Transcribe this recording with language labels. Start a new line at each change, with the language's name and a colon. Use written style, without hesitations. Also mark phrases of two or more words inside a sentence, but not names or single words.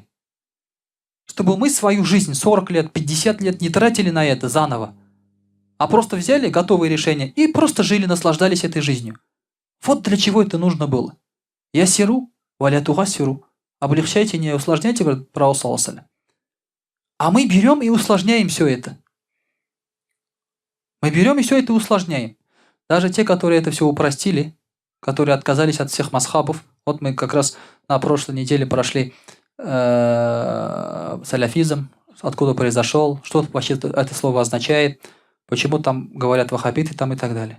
Russian: Чтобы мы свою жизнь 40 лет, 50 лет не тратили на это заново, а просто взяли готовые решения и просто жили, наслаждались этой жизнью. Вот для чего это нужно было.
Arabic: يسروا ولا تعسروا.
Russian: Облегчайте, не усложняйте, говорит пророк
Arabic: صلى الله عليه وسلم.
Russian: А мы берем и усложняем все это. Мы берем и все это усложняем. Даже те, которые это все упростили, которые отказались от всех масхабов. Вот мы как раз на прошлой неделе прошли саляфизм, откуда произошел, что вообще это слово означает, почему там говорят ваххабиты там и так далее.